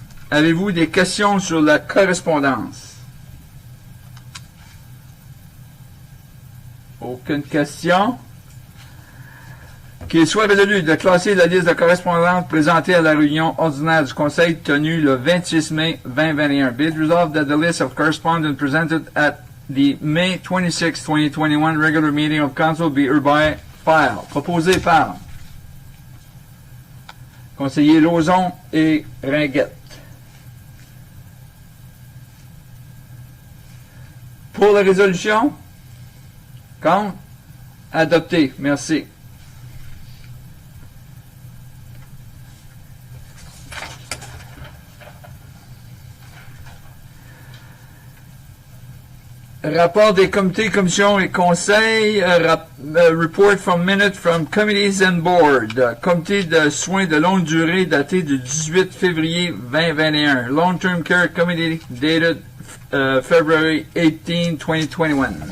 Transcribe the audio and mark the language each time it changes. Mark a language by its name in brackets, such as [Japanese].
[French] Avez-vous des questions sur la correspondance? Aucune question. Qu'il soit résolu de classer la liste de correspondances présentée à la réunion ordinaire du Conseil tenue le 26 mai 2021. [English] Be it resolved that the list of correspondence presented at the May 26, 2021 regular meeting of Council be hereby filed. [French] Proposé par conseillers Lauzon et Ringuette. Pour la résolution? Contre? Adopté. Merci. Rapport des comités, commissions et conseils. [English] Report from minutes from committees and board. [French] Comité de soins de longue durée daté du 18 février 2021. [English] Long-term care committee dated February 18, 2021.